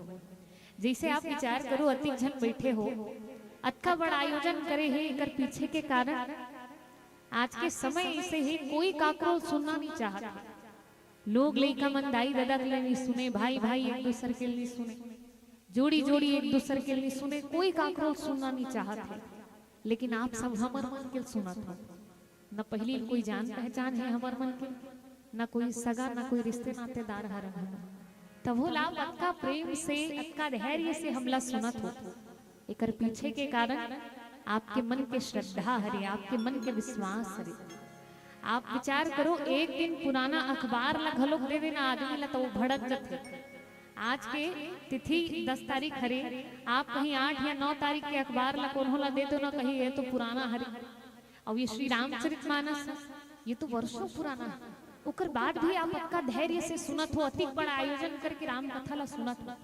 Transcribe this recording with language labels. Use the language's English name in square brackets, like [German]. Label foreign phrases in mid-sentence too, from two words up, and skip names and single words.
[Chhattisgarhi] जैसे आप विचार करो, अति जन बैठे हो, अतका बड़ा आयोजन करे है, एकर पीछे के कारण आज के समय ऐसे ही कोई काकरो सुनना नहीं चाहता। लोग लइका मन दाई दादा के लिए नहीं सुने, भाई भाई एक दूसरे के लिए सुने, जोड़ी जोड़ी एक दूसरे के लिए सुने, कोई काकरो सुनना नहीं चाहते। लेकिन आप सब हमर मन के सुना था, न पहली कोई जान पहचान है हमर मन के, न कोई सगा न कोई रिश्ते नातेदार हर तब हो लाभ अतका प्रेम से अतका धैर्य से हमला सुनत हो। एकर पीछे के कारण आपके मन के श्रद्धा हरे, आपके मन के विश्वास हरे। आप विचार करो, एक दिन पुराना अखबार ला घलोक दे देना आदमी ला तो भड़क जाते। आज के तिथि 10 तारीख हरे, आप कहीं 8 या 9 तारीख के अखबार ला कोन्हो ला दे दो ना, कहीं ये तो पुराना हरे। और ये श्री रामचरितमानस ये तो वर्षों पुराना है, उकर बाद भी आप आपका धैर्य से सुनत हो, अति बड़ा आयोजन करके राम कथा ला सुनत हो।